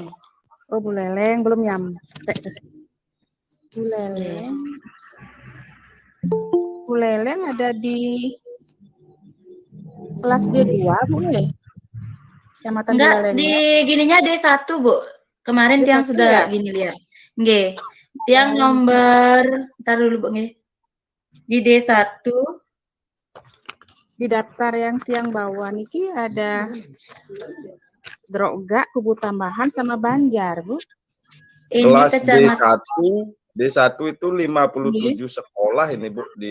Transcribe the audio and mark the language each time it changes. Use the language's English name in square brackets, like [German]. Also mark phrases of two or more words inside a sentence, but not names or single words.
[Indonesian] Oh, Buleleng belum nyampe. Buleleng ada di kelas D2, Bu ya? Kecamatan Enggak, Buleleng. di gininya D1, Bu. Kemarin Tiang D1 sudah ya? gini lihat. Nggih. Tiang nomor, ntar dulu, Bu, nggih. Di D1. Di daftar yang Tiang bawa niki ada Grogga, Kubu Tambahan sama Banjar, Bu. Ini Kelas kecamatan D1 itu 57 sekolah salah ini Bu di